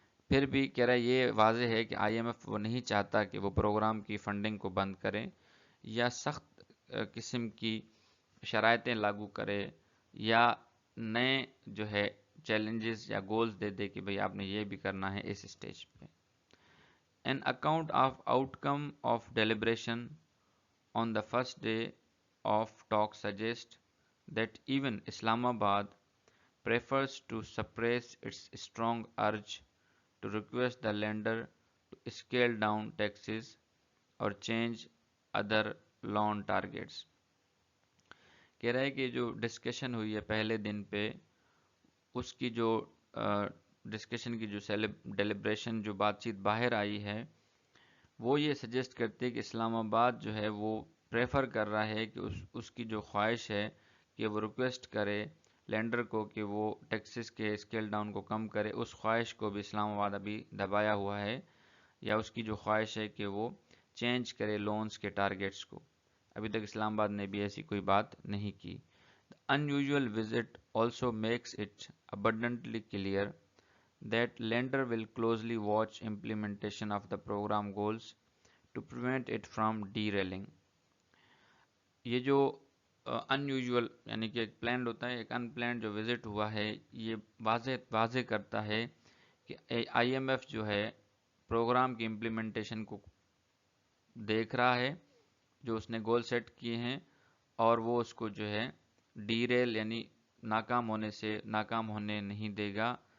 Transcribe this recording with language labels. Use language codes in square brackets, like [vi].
[ur] پھر بھی کہہ رہا ہے یہ واضح ہے کہ آئی ایم ایف وہ نہیں چاہتا کہ وہ پروگرام کی فنڈنگ کو بند کرے یا سخت قسم کی شرائطیں لاگو کرے یا نئے جو ہے چیلنجز یا گولز دے کہ بھئی آپ نے یہ بھی کرنا ہے اس سٹیج پہ. [en] An account of outcome of deliberation on the first day of talks suggests that even Islamabad prefers to suppress its strong urge to request the lender to scale down taxes or change other loan targets. [ur] کہہ رہا ہے کہ جو discussion ہوئی ہے پہلے دن پہ، اس کی جو ڈسکشن کی جو ڈیلیبریشن جو بات چیت باہر آئی ہے، وہ یہ سجیسٹ کرتے کہ اسلام آباد جو ہے وہ پریفر کر رہا ہے کہ اس کی جو خواہش ہے کہ وہ ریکویسٹ کرے لینڈر کو کہ وہ ٹیکسز کے اسکیل ڈاؤن کو کم کرے، اس خواہش کو بھی اسلام آباد ابھی دبایا ہوا ہے، یا اس کی جو خواہش ہے کہ وہ چینج کرے لونز کے ٹارگیٹس کو، ابھی تک اسلام آباد نے بھی ایسی کوئی بات نہیں کی. [en] The unusual visit also makes it abundantly clear that lender will closely watch implementation of the program goals to prevent it from derailing. [ur] یہ جو unusual یعنی کہ ایک پلانڈ ہوتا ہے، ایک ان پلانڈ جو وزٹ ہوا ہے، یہ واضح کرتا ہے کہ آئی ایم ایف جو ہے پروگرام کی امپلیمنٹیشن کو دیکھ رہا ہے، جو اس نے گول سیٹ کیے ہیں، اور وہ اس کو جو ہے ڈیریل یعنی ناکام ہونے نہیں دے گا.